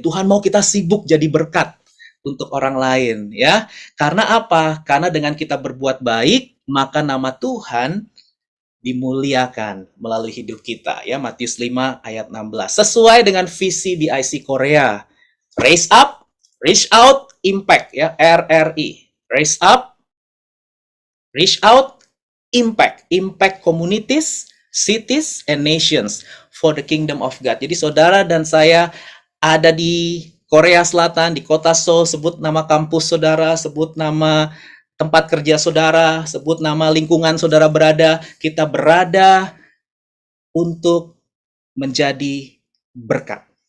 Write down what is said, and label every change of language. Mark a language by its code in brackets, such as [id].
[id] Tuhan mau kita sibuk jadi berkat untuk orang lain, ya. Karena apa? Karena dengan kita berbuat baik, maka nama Tuhan dimuliakan melalui hidup kita, ya. Matius 5 ayat 16. Sesuai dengan visi BIC Korea. [en] Raise up, reach out, impact, ya. RRI. Raise up, reach out, impact. Impact communities, cities, and nations for the kingdom of God. [id] Jadi saudara dan saya ada di Korea Selatan, di kota Seoul, sebut nama kampus saudara, sebut nama tempat kerja saudara, sebut nama lingkungan saudara berada, kita berada untuk menjadi berkat.